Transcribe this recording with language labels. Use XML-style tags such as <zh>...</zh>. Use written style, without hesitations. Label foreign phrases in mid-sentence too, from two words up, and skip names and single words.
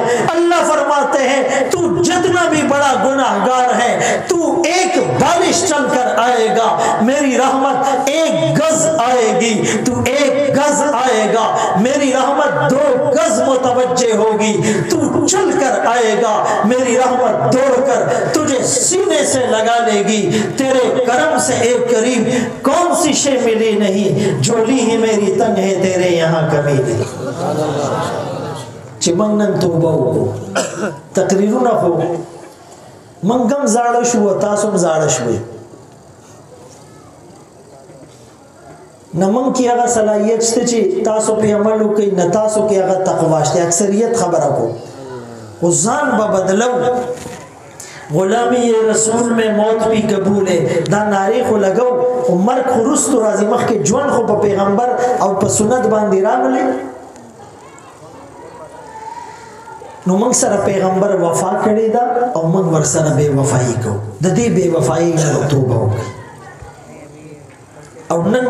<ur>اللہ فرماتے ہیں تو جتنا بھی بڑا گناہگار ہے تو ایک بارش چل کر آئے گا میری رحمت 1 گز آئے گی تو 1 گز آئے گا میری رحمت 2 گز متوجہ ہوگی تو چل کر آئے گا میری رحمت دوڑ کر تجھے سینے سے لگا لے گی. تیرے کرم سے ایک قریب کون سی شے ملی نہیں جھولی ہی میری تنگ ہے تیرے یہاں کمی نہیں.</ur> <ps>چې موږ نن توبه وکړو تقریرونه خو موږ هم زاړه شو تاسو هم زاړه شوئ نه موږ کې هغه صلاحیت شته چې تاسو په عمل وکړئ نه تاسو کې هغه تقوا شته اکثریت خبره کو خو ځان به بدلو.</ps> <ur>غلامی رسول میں موت بھی قبول ہے</ur> <ps>دا نعرے خو لگو خو مرګ خو رستو راځي مخکې ژوند خو په پیغمبر او په سنت باندې راغلی. نو موږ سره پیغمبر وفا کړی دا او موږ ورسره بے وفایي کوو د دې بے وفایي نه توبه وکړئ او نن</ps>